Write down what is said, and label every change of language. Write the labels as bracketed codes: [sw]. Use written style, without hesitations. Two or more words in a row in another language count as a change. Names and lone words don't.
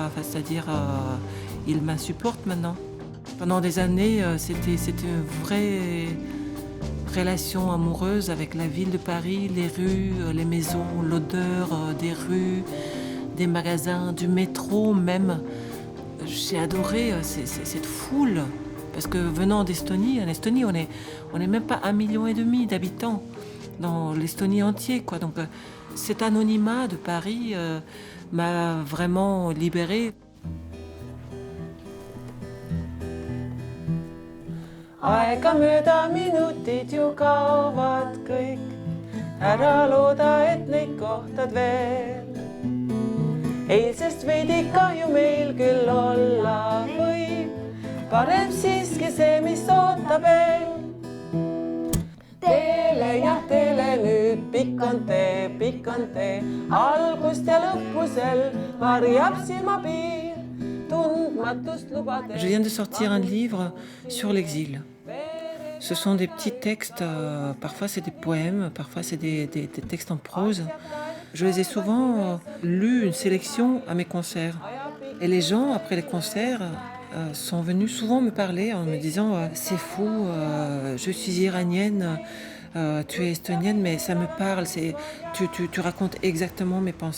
[fr] Enfin, c'est-à-dire, il m'insupporte maintenant. Pendant des années, c'était une vraie relation amoureuse avec la ville de Paris, les rues, les maisons, l'odeur des rues, des magasins, du métro même. J'ai adoré cette foule. Parce que venant d'Estonie, en Estonie, on est même pas 1,5 million d'habitants dans l'Estonie entière, quoi. Donc cet anonymat de Paris m'a vraiment libérée. [et] Aega mööda minutid ju kaovad kõik, ära looda, et neid kohtad veel. Eilsest veidi kahju meil küll olla võib, parem siiski see, mis ootab veel. Teele nüüd pikk on tee, algust ja lõppusel varjab silmapiir. [fr] Je viens de sortir un livre sur l'exil. Ce sont des petits textes, parfois c'est des poèmes, parfois c'est des textes en prose. Je les ai souvent lus, une sélection à mes concerts. Et les gens, après les concerts, sont venus souvent me parler en me disant « C'est fou, je suis iranienne, tu es estonienne, mais ça me parle, tu racontes exactement mes pensées.